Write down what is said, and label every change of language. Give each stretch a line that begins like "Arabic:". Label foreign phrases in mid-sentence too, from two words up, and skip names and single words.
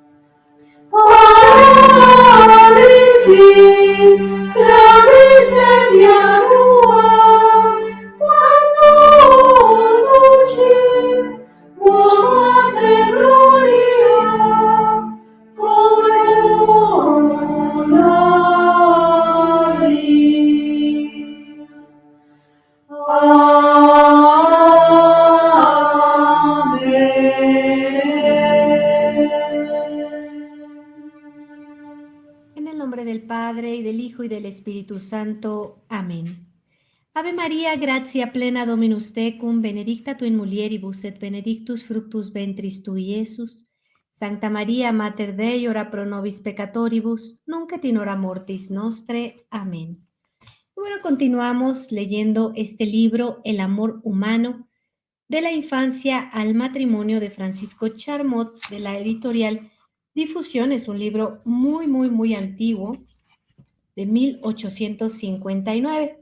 Latin: Paralisi, clavis et janua, quando lucim, mater gloria, coronaris.
Spanish: En el nombre del Padre, y del Hijo, y del Espíritu Santo. Amén.
Latin: Ave María, gratia plena Dominus tecum, benedicta tu in mulieribus, et benedictus fructus ventris tui, Iesus. Sancta María, Mater Dei, ora pro nobis peccatoribus, nunc et in hora mortis nostre. Amén.
Spanish: Bueno, continuamos leyendo este libro, El amor humano, de la infancia al matrimonio, de Francisco Charmot, de la editorial Difusión. Es un libro muy antiguo, de 1859.